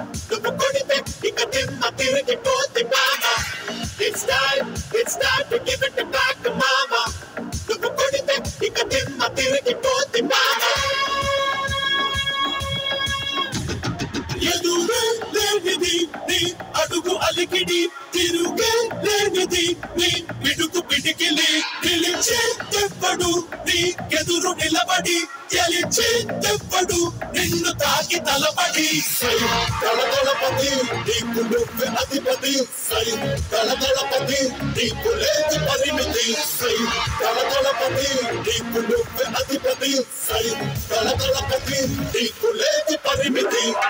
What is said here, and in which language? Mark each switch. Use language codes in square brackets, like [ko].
[te] నువ్వు కొడితే ఇక Timma తిరిగిపోతే mama. [en] It's time to give it back, mama. [te] నువ్వు కొడితే ఇక తిమ్మ తిరిగిపోతే mama. ఎదురే లేనిది నీ అడుగు అలికిడి తిరుగే లేనిది నీ పిడుగు పిడికిలి నిలిచే తెప్పడు నీకెదురు నిలబడి గెలిచే తెప్పడు నిన్ను తాకి తలబడి తలదళపతి నీకు నువ్వే అధిపతి తలదళపతి నీకు లేదు పరిమితి తలదళపతి నీకు నువ్వే అధిపతి తలదళపతి నీకు లేదు పరిమితి